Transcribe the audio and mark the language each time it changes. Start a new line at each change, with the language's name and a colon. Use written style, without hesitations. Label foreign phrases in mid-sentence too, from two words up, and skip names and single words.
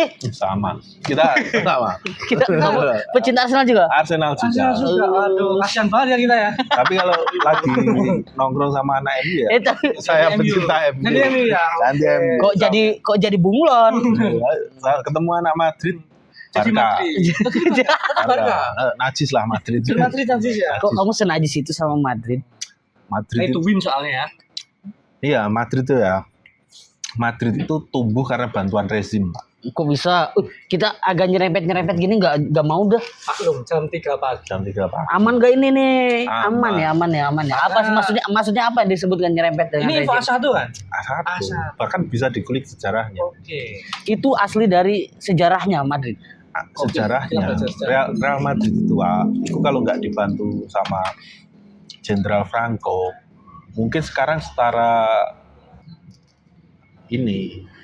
Indonesian: Sama. Kita sama. kita kamu pecinta Arsenal juga? Arsenal juga. Aduh, kasihan banget ya kita ya. Tapi kalau lagi nongkrong sama anak MU ya, Tapi saya MU. pecinta MU. Jadi MU ya. Nanti MU. kok jadi bunglon? Saya ketemu anak Madrid. Jadi Barca. Madrid. Barca. Najis lah Madrid. Jadi Madrid nanti ya. Kok kamu senajis itu sama Madrid? Madrid Itu itu, win soalnya ya. iya Madrid itu ya. Madrid itu tumbuh karena bantuan rezim, Pak. Kok bisa? Kita agak nyerempet gini nggak mau dah. Maklum jam 3 pagi. Jam 3 pagi. Aman gak ini nih? Aman. Aman ya. Apa sih maksudnya apa yang disebutkan nyerempet dengan Ini info rezim? A1 kan? A1. A1. Bahkan bisa dikulik sejarahnya. Oke. Itu asli dari sejarahnya Madrid. Sejarahnya Real Madrid itu kalau nggak dibantu sama Jenderal Franco, mungkin sekarang setara ini